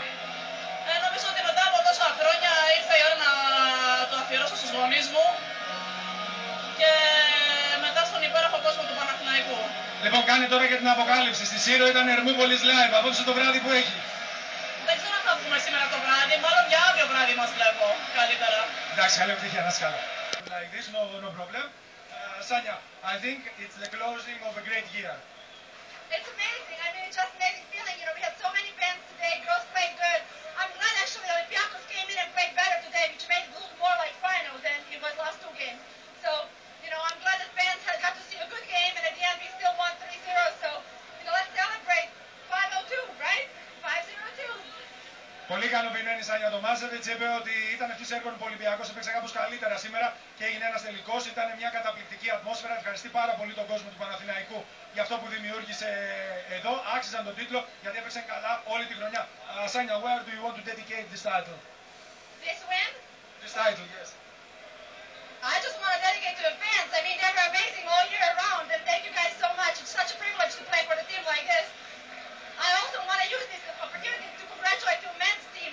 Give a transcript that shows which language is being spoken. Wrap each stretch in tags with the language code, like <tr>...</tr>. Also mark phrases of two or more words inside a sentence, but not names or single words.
<el>Νομίζω ότι μετά από τόσα χρόνια ήρθε η ώρα να το αφιερώσω στους γονείς μου και μετά στον υπέροχο κόσμο του Παναθηναϊκού. Λοιπόν, κάνε τώρα για την αποκάλυψη. Στη Σύρο ήταν Ερμούπολης Live. Απόψε το βράδυ που έχει. Δεν ξέρω αν θα βγούμε σήμερα το βράδυ, μάλλον για αύριο βράδυ μας βλέπω καλύτερα. Εντάξει, καλή επιτυχία, να είσαι καλά.</el> <en>Like this, no problem. Sanya, I think it's the closing of a great year. It's amazing. I mean, it's just amazing feeling. You know, we had so many fans today. Girls played good. I'm glad actually Olympiacos came in and played better today, which made it look more like final than it was last two games. So, you know, I'm glad that fans had got to see a good game, and at the end we still won 3-0. So, you know, let's celebrate 5-0-2, right? 5-0-2.</en> <el>Πολύ ικανοποιημένη η Σάνια Τομάζεβιτς, είπε ότι ήταν ευτυχής έργο που ο Ολυμπιακός έπαιξε κάπως καλύτερα σήμερα και έγινε ένας τελικός. Ήταν μια καταπληκτική ατμόσφαιρα. Ευχαριστεί πάρα πολύ τον κόσμο του Παναθηναϊκού για αυτό που δημιούργησε εδώ. Άξιζαν τον τίτλο γιατί έπαιξαν καλά όλη τη χρονιά.</el> <en>Sanya, where do you want to dedicate this title? This win? This title, yes. I just want to dedicate to the fans. I mean, they were amazing all year around, and thank you guys so much. It's such a privilege to play for a team like this. I also want to use this opportunity to congratulate the men's team.</en>